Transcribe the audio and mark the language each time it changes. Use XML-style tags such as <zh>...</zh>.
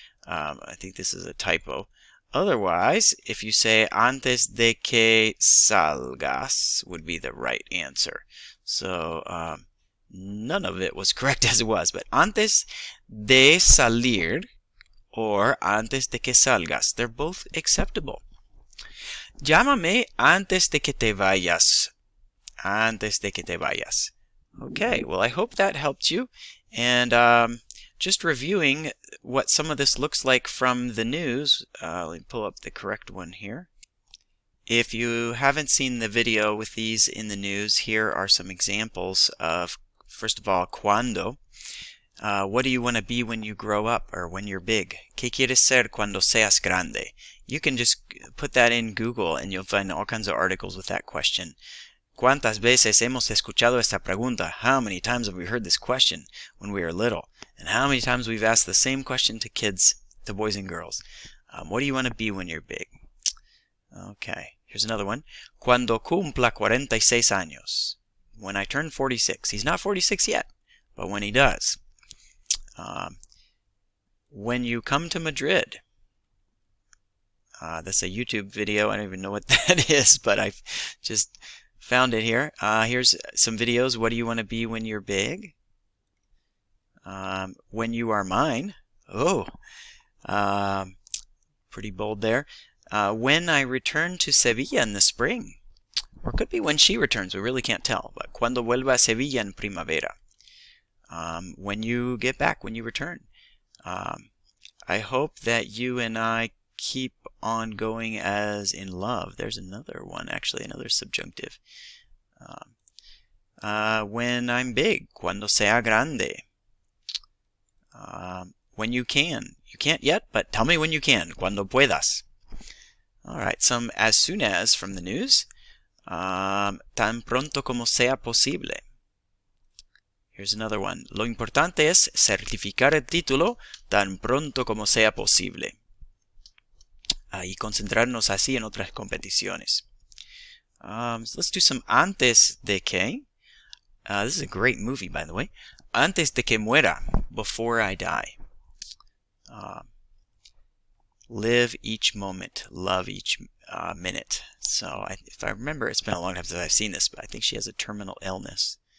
<en>I think this is a typo. Otherwise, if you say</en> <es>antes de que salgas</es> <en>would be the right answer. So none of it was correct as it was, but</en> <es>antes de salir</es> <en>or</en> <es>antes de que salgas,</es> <en>they're both acceptable.</en> <es>Llámame antes de que te vayas. Antes de que te vayas.</es> <en>Okay, well, I hope that helped you. And just reviewing what some of this looks like from the news. Let me pull up the correct one here. If you haven't seen the video with these in the news, here are some examples of, first of all, cuando. What do you want to be when you grow up or when you're big?</en> <es>¿Qué quieres ser cuando seas grande?</es> <en>You can just put that in Google and you'll find all kinds of articles with that question.</en> <es>¿Cuántas veces hemos escuchado esta pregunta?</es> <en>How many times have we heard this question when we were little? And how many times we've asked the same question to kids, to boys and girls? What do you want to be when you're big? Okay, here's another one.</en> <es>Cuando cumpla 46 años.</es> <en>When I turn 46. He's not 46 yet, but when he does. When you come to Madrid. That's a YouTube video. I don't even know what that is, but I've just found it here. Here's some videos. What do you want to be when you're big? When you are mine. Oh, pretty bold there. When I return to Sevilla in the spring. Or it could be when she returns. We really can't tell.</en> <es>But cuando vuelva a Sevilla en primavera.</es> <en>When you get back, when you return. I hope that you and I keep on going as in love. There's another one, actually, another subjunctive. When I'm big,</en> <es>cuando sea grande.</es> <en>When you can. You can't yet, but tell me when you can.</en> <es>Cuando puedas.</es> <en>All right, some as soon as from the news.</en> <es>Tan pronto como sea posible.</es> <en>Here's another one.</en> <es>Lo importante es certificar el título tan pronto como sea posible. Y concentrarnos así en otras competiciones.</es> <en>So let's do some antes de que. This is a great movie, by the way.</en> <es>Antes de que muera,</es> <en>before I die. Live each moment, love each minute. So if I remember, it's been a long time since I've seen this, but I think she has a terminal illness.</en>